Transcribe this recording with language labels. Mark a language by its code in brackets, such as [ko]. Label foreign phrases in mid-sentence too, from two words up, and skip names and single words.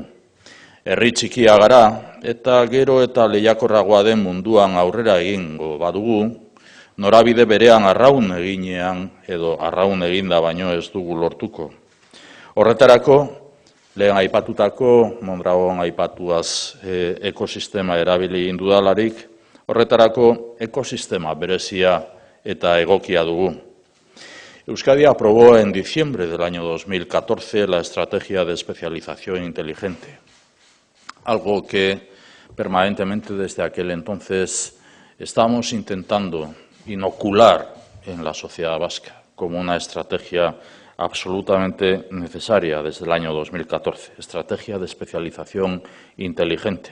[eu] Herri txikia gara eta gero eta lehiakorragoa den munduan aurrera egingo badugu, norabide berean arraun eginean edo arraun eginda baino ez dugu lortuko. Horretarako, lehen aipatutako, Mondragon aipatuaz ekosistema erabili indudalarik, horretarako ekosistema berezia eta egokia dugu. [es] Euskadi aprobó en diciembre del año 2014 la Estrategia de Especialización Inteligente, algo que permanentemente desde aquel entonces estamos intentando inocular en la sociedad vasca como una estrategia absolutamente necesaria desde el año 2014, Estrategia de Especialización Inteligente.